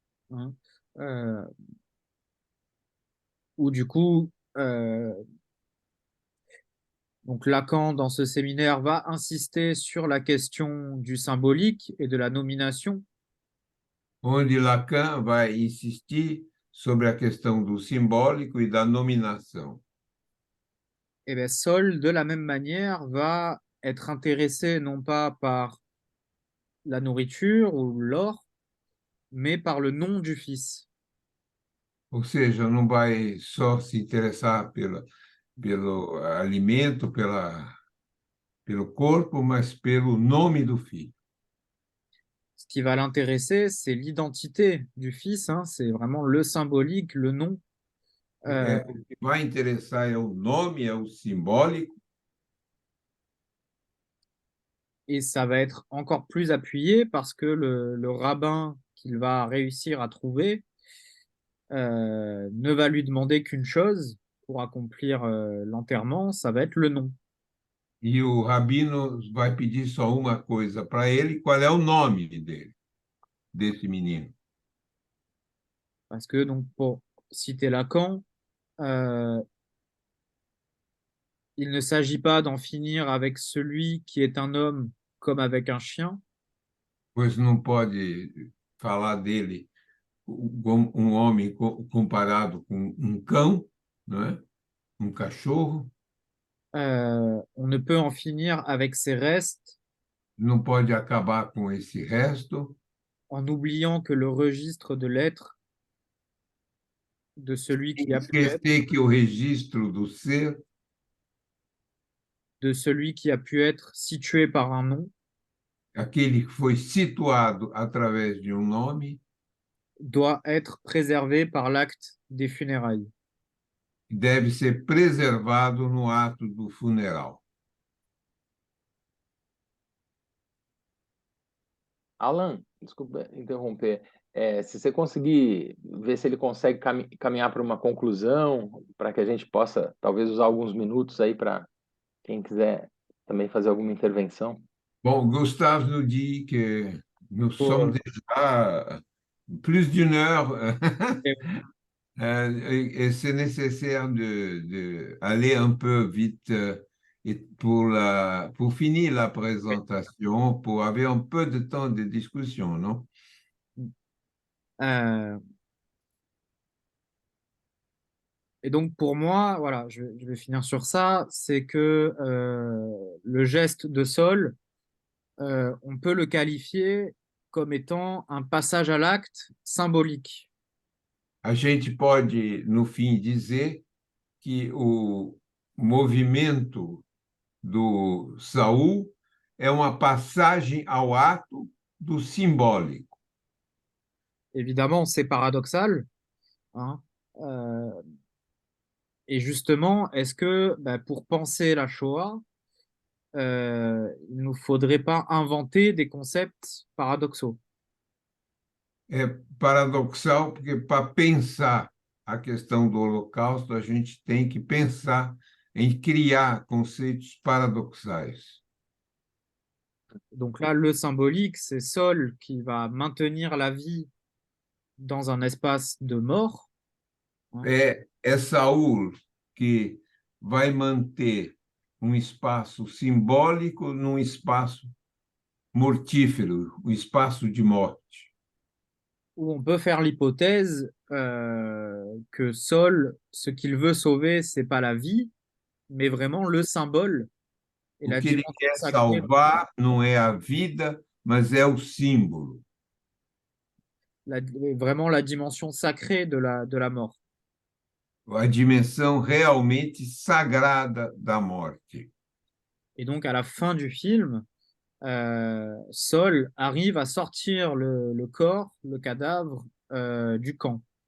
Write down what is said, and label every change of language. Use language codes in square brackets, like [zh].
[fr] Hein, où du coup, donc Lacan, dans ce séminaire, va insister sur la question du symbolique et de la nomination. [pt] Onde Lacan vai insistir sobre a questão do simbólico e da nominação. [fr] Et bien, Saul, de la même manière, va être intéressé non pas par la nourriture ou l'or, mais par le nom du fils. [pt] Ou seja, não vai só se interessar pelo alimento, pelo corpo, mas pelo nome do filho. [fr] Ce qui va l'intéresser, c'est l'identité du fils, hein, c'est vraiment le symbolique, le nom. [pt] O que vai interessar é o nome, é o simbólico. [fr] Et ça va être encore plus appuyé parce que le rabbin qu'il va réussir à trouver ne va lui demander qu'une chose pour accomplir l'enterrement, ça va être le nom. [pt] E o rabino vai pedir só uma coisa para ele: qual é o nome dele, desse menino? [fr] Parce que, donc, pour citer Lacan, il ne s'agit pas d'en finir avec celui qui est un homme comme avec un chien. [pt] Pois não pode falar dele como um homem comparado com um cão, não é? Um cachorro. [fr] On ne peut en finir avec ses restes [pt] Não pode acabar com esse resto, [fr] en oubliant que le registre de l'être de celui qui a pu être, [pt] esquecer que o registro do ser, [fr] de celui qui a pu être situé par un nom, [pt] aquele que foi situado através de um nome, [fr] doit être préservé par l'acte des funérailles. [pt] deve ser preservado no ato do funeral. Alan, desculpa interromper. se você conseguir ver se ele consegue caminhar para uma conclusão, para que a gente possa talvez usar alguns minutos aí para quem quiser também fazer alguma intervenção. [fr] Bon, Gustave nous dit que nous sommes Pour, déjà plus d'une heure et- et c'est nécessaire aller un peu vite et pour finir la présentation, pour avoir un peu de temps de discussion, non? euh, et donc pour moi, voilà, je vais finir sur ça, c'est que le geste de Sol, on peut le qualifier comme étant un passage à l'acte symbolique. [pt] A gente pode, no fim, dizer que o movimento do Saul é uma passagem ao ato do simbólico. [fr] Évidemment, c'est paradoxal, hein. Et justement, est-ce que pour penser la Shoah, il ne nous faudrait pas inventer des concepts paradoxaux? [pt] É paradoxal porque, para pensar a questão do Holocausto, a gente tem que pensar em criar conceitos paradoxais. [fr] Donc là, le symbolique, c'est Sol qui va maintenir la vie dans un espace de mort, hein. [pt] É Saul que vai manter um espaço simbólico num espaço mortífero, um espaço de morte. [fr] Où on peut faire l'hypothèse que Sol, ce qu'il veut sauver, c'est pas la vie, mais vraiment le symbole et [pt] O [fr] la [pt] que ele [fr] dimension [pt] quer [fr] sacrée, [pt] salvar não é a vida, mas é o símbolo. [fr] vraiment la dimension sacrée de la mort. [pt] A dimensão realmente sagrada da morte. [fr] Et donc, à la fin du film, Sol arrive à sortir le corps, le cadavre du camp.